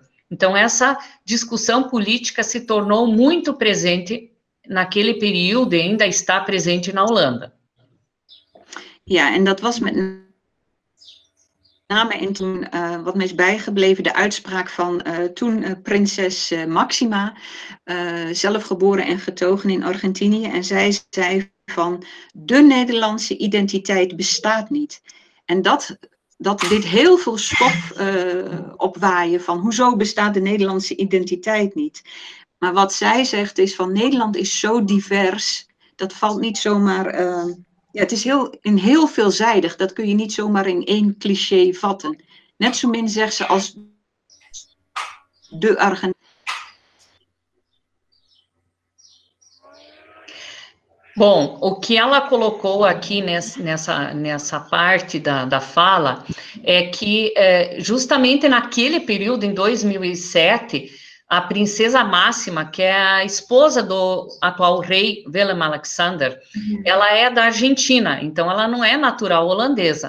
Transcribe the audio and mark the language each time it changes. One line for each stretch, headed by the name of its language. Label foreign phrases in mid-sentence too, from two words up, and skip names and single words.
Portuguese: Então, essa discussão política se tornou muito presente naquele período e ainda está presente na Holanda.
Dutch: Ja, en dat was met name in toen, wat me is bijgebleven, de uitspraak van toen prinses Maxima, zelf geboren en getogen in Argentinië. En zij zei van, de Nederlandse identiteit bestaat niet. En dat dit heel veel stof opwaaien van, hoezo bestaat de Nederlandse identiteit niet? Maar wat zij zegt is van, Nederland is zo divers, dat valt niet zomaar... ja, het is heel veelzijdig, dat kun je niet zomaar in één cliché vatten. Net zo min zegt ze als de Argentinië.
Portuguese: Bom, o que ela colocou aqui nessa parte da fala é que justamente naquele período, em 2007, a princesa Máxima, que é a esposa do atual rei Willem-Alexander, ela é da Argentina, então ela não é natural holandesa.